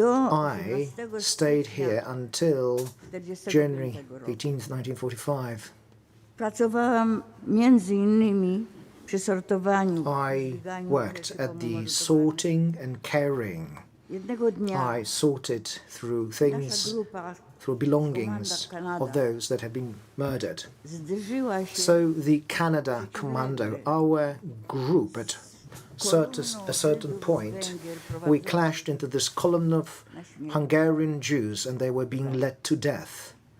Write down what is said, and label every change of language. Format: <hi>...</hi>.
<en>I stayed here until January 18th, 1945.</en> <pl>Pracowałam między innymi przy sortowaniu.</pl> <en>I worked at the sorting and carrying. I sorted through things, through belongings of those that had been murdered. So the Canada Commando, our group at a certain point, we clashed into this column of Hungarian Jews and they were being led to death.</en>